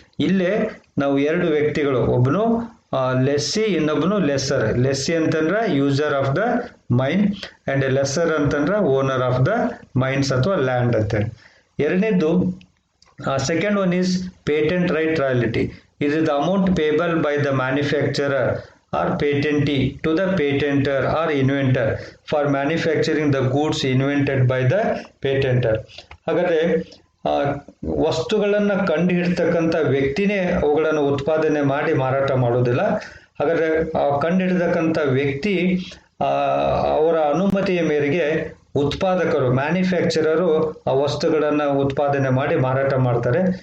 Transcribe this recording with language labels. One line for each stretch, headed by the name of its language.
Kannada: ಇಲ್ಲೇ ನಾವು ಎರಡು ವ್ಯಕ್ತಿಗಳು, ಒಬ್ಬನು ಲೆಸ್ಸಿ, ಇನ್ನೊಬ್ಬನು ಲೆಸ್ಸರ್.
English: Lessee ಅಂತಂದ್ರೆ user of the mine and lessor ಅಂತಂದ್ರೆ owner of the mines ಅಥವಾ land ಅಂತೇಳಿ. ಎರಡನೇದು second one is patent right royalty. It is the amount payable by the manufacturer or patentee to the patentor or inventor for manufacturing the goods invented by the patentor.
Kannada: ಹಾಗಾದ್ರೆ ವಸ್ತುಗಳನ್ನು ಕಂಡುಹಿಡ್ತಕ್ಕಂಥ ವ್ಯಕ್ತಿನೇ ಅವುಗಳನ್ನು ಉತ್ಪಾದನೆ ಮಾಡಿ ಮಾರಾಟ ಮಾಡೋದಿಲ್ಲ. ಹಾಗಾದ್ರೆ ಕಂಡುಹಿಡ್ತಕ್ಕಂಥ ವ್ಯಕ್ತಿ ಅವರ ಅನುಮತಿಯ ಮೇರೆಗೆ ಉತ್ಪಾದಕರು, ಮ್ಯಾನುಫ್ಯಾಕ್ಚರರು ಆ ವಸ್ತುಗಳನ್ನು ಉತ್ಪಾದನೆ ಮಾಡಿ ಮಾರಾಟ ಮಾಡ್ತಾರೆ.